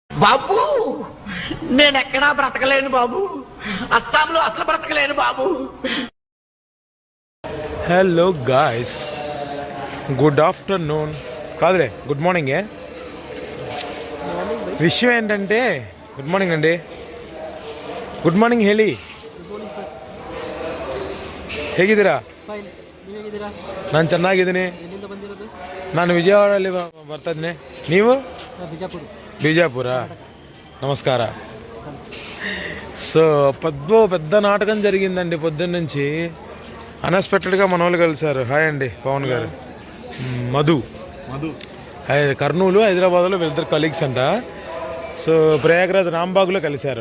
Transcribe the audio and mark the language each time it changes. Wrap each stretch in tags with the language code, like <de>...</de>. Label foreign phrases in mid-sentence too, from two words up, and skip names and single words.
<te>బాబు నేనెక్కడా బ్రతకలేను బాబు, అస్సాంలో అసలు బ్రతకలేను బాబు.</te> <en>Hello guys, good afternoon కాదులే, good morning. విషయం ఏంటంటే, good morning అండి. good morning</en> <kn>ಹೇಳಿ. ಹೇಗಿದ್ದೀರಾ? ನಾನು ಚೆನ್ನಾಗಿದ್ದೀನಿ. ನಾನು ವಿಜಯವಾಡಲ್ಲಿ ಬರ್ತಾ ಇದ್ದೀನಿ. ನೀವು? ಬಿಜಾಪುರ.</kn> <te>నమస్కార. సో పెద్ద నాటకం జరిగిందండి పొద్దున్న నుంచి. అన్ఎక్స్పెక్టెడ్గా మన వాళ్ళు కలిశారు. హాయ్ అండి పవన్ గారు. మధు కర్నూలు హైదరాబాద్లో వీళ్ళిద్దరు కలీగ్స్ అంట. సో ప్రయాగ్రాజ్ రాంబాగ్లో కలిశారు.</te>